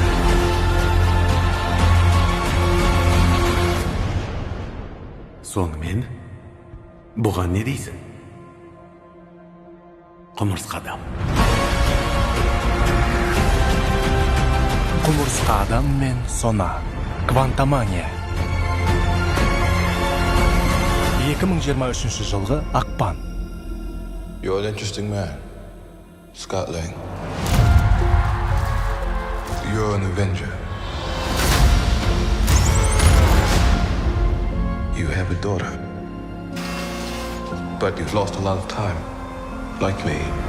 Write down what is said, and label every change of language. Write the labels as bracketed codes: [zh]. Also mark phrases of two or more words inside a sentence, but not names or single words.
[kk] Сонымен, бұған не дейсің? Құмырсқа-адам. Құмырсқа-адам мен сона. Квантомания. 2023 жылғы ақпан. [en] You're an interesting man, Scott Lang. You're an Avenger. You have a daughter. But you've lost a lot of time, like me.